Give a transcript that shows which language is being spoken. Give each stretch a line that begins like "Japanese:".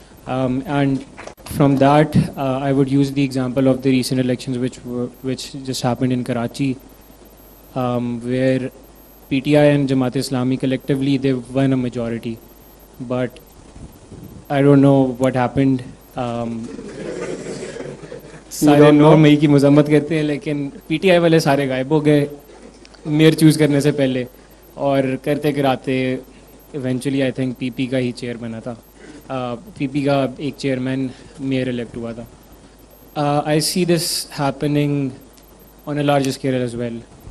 English: And from that, I would use the example of the recent elections which just happened in Karachi, where PTI and Jamaat-e-Islami collectively, they won a majority. But I don't know what happened.
Hindi: सारे लोग मई की मजम्मत करते हैं, लेकिन PTI वाले सारे गायब हो गए मेयर चूज़ करने से पहले, और करते कराते
English: eventually I think
Hindi: PP का ही chair बना था. PP का एक chairman mayor elect हुआ था.
English: I see this happening on a larger scale as well.